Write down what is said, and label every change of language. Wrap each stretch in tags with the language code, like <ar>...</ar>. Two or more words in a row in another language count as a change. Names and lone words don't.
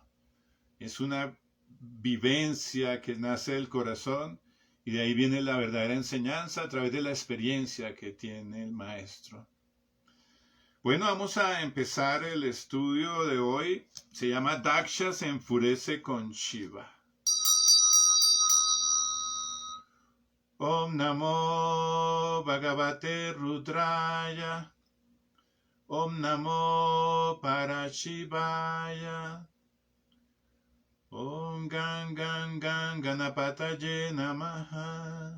<es>Es una vivencia que nace del corazón y de ahí viene la verdadera enseñanza a través de la experiencia que tiene el maestro. Bueno, vamos a empezar el estudio de hoy. Se llama Daksha se enfurece con Shiva.</es> <sa>Om Namo Bhagavate Rudraya. Om Namo Parashivaya. Om Ganapataye Namaha.</sa>